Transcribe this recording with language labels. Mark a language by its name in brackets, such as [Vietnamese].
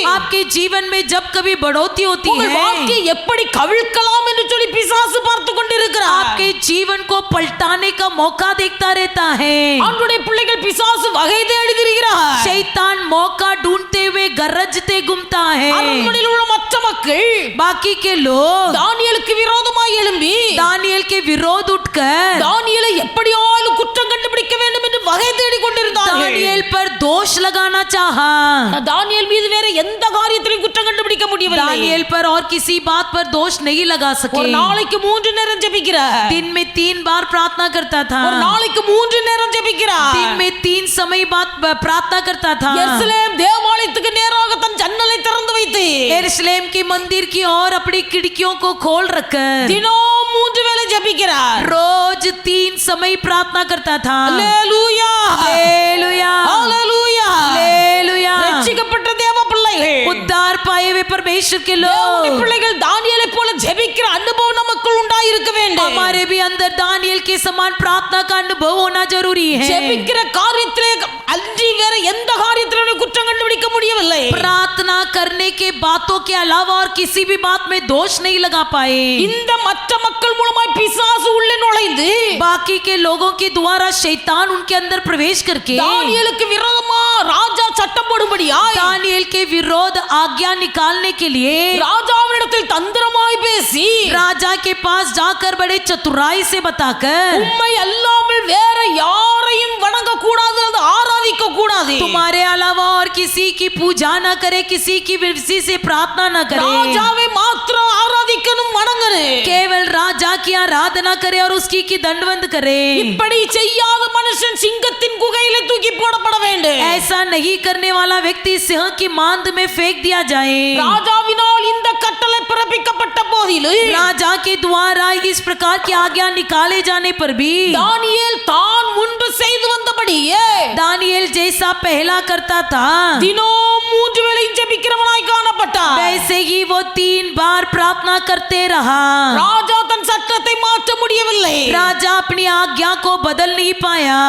[Hindi] आपके जीवन में जब कभी बढ़ोतरी होती [Tamil] உங்கள் [Hindi] है, [Tamil] வாழ்க்கையை எப்படி கவிழ்க்கலாம் என்று சொல்லி பிசாசு பார்த்து கொண்டிருக்கிறார். [Hindi] आपके जीवन को पलटाने का मौका देखता रहता है। [Tamil] ஆண்டவருடைய பிள்ளைகள் பிசாசு வகை தேடி திரிகிறார். [Hindi] शैतान मौका ढूंढते हुए गरजते घूमता है। [Tamil] அரண்மனையில் உள்ள மற்ற மக்கள் [Hindi] बाकी के लोग [Tamil] தானியேலுக்கு விரோதமாய் எழும்பி [Hindi] दानियेल के विरोध उठकर [Tamil] தானியேலை எப்படியாலும் குற்றம் கண்டுபிடிக்க வேண்டும் என்று வகை தேடி கொண்டிருந்தார்கள். [Hindi] दानियेल पर दोष लगाना चाहा। [Tamil] தானியேல் மீது வேற எந்த காரியத்திலும் குற்றம் கண்டுபிடிக்க முடியவில்லை. [Hindi] दानियेल पर और किसी बात पर दोष नहीं लगा सके। [Tamil] ஒரு நாளைக்கு 3 நேரம் ஜெபிக்கிறார். [Hindi] दिन में 3 बार प्रार्थना करता था। [Tamil] ஒரு நாளைக்கு 3 நேரம் ஜெபிக்கிறார். [Hindi] दिन में 3 समय बात प्रार्थना करता था। [Tamil] எருசலேம் தேவாலயத்துக்கு நேராக தன் ஜன்னலை திறந்து வைத்து [Hindi] यरूशलेम के मंदिर की ओर अपनी खिड़कियों को खोल रखकर [Tamil] தினம் 3 வேளை ஜெபிக்கிறார். [Hindi] रोज 3 समय प्रार्थना करता था। [Tamil] அல்லேலூயா [Hindi] हालेलुया [Tamil] அல்லேலூயா. [Hindi] हालेलुया। [Tamil] ரட்சிக்கப்பட்ட தேவ பிள்ளைகள், [Hindi] उद्धार पाए हुए परमेश्वर के [Tamil] தேவனுடைய [Hindi] लोग, [Tamil] பிள்ளைகள் தானியேலை போல ஜெபிக்கிற அனுபவம் நமக்குள் உண்டாயிருக்க வேண்டும். [Hindi] हमारे भी अंदर दानियेल के समान प्रार्थना का अनुभव होना जरूरी है। [Tamil] ஜெபிக்கிற காரியத்திலே அன்றி வேற எந்த காரியத்திலும் குற்றம் கண்டுபிடிக்க முடியவில்லை. [Hindi] प्रार्थना करने के बातों के अलावा और किसी भी बात में दोष नहीं लगा पाए। [Tamil] இந்த மற்ற மக்கள் மூலமாய் பிசாசு உள்ளே நுழைந்து [Hindi] बाकी के लोगों के द्वारा शैतान उनके अंदर प्रवेश करके [Tamil] தானியேலுக்கு விரோதமா ராஜா சட்டம் போடும்படியாய் [Hindi] दानियेल के विरोध आज्ञा निकालने के लिए [Tamil] ராஜாவினிடத்தில் தந்திரமாய் பேசி [Hindi] राजा के पास जाकर बड़े चतुराई से बताकर [Tamil] உம்மை அல்லாமல் வேற யாரையும் வணங்க கூடாது, அது ஆராதிக்க கூடாது. [Hindi] तुम्हारे अलावा और किसी की पूजा न करे, किसी की किसी से प्रार्थना न करे, [Tamil] ராஜாவை மாத்திரம் ஆராதிக்கணும் வணங்கணும். [Hindi] केवल राजा की आराधना करे और उसकी की दंडवंद करे। [Tamil] இப்படி செய்யாத மனுஷன் சிங்கத்தின் குகையிலே தூக்கி போடப்பட வேண்டும். [Hindi] ऐसा नहीं करने वाला व्यक्ति सिंह की मांद में फेंक दिया जाए। [Tamil] ராஜாவினால் இந்த கட்டளை பிறப்பிக்கப்பட்ட போதிலும் [Hindi] राजा के द्वारा इस प्रकार की आज्ञा निकाले जाने पर भी [Tamil] தானியேல் தான் முன்பு செய்து வந்தபடியே [Hindi] दानियेल जैसा पहला करता था, [Tamil] தினம் 3 வேளை ஜெபிக்கிறவனாய் காணப்பட்டான். [Hindi] वैसे ही वो 3 बार प्रार्थना करते रहा। [Tamil] ராஜா தன் சட்டத்தை மாற்ற முடியவில்லை. [Hindi] राजा अपनी आज्ञा को बदल नहीं पाया।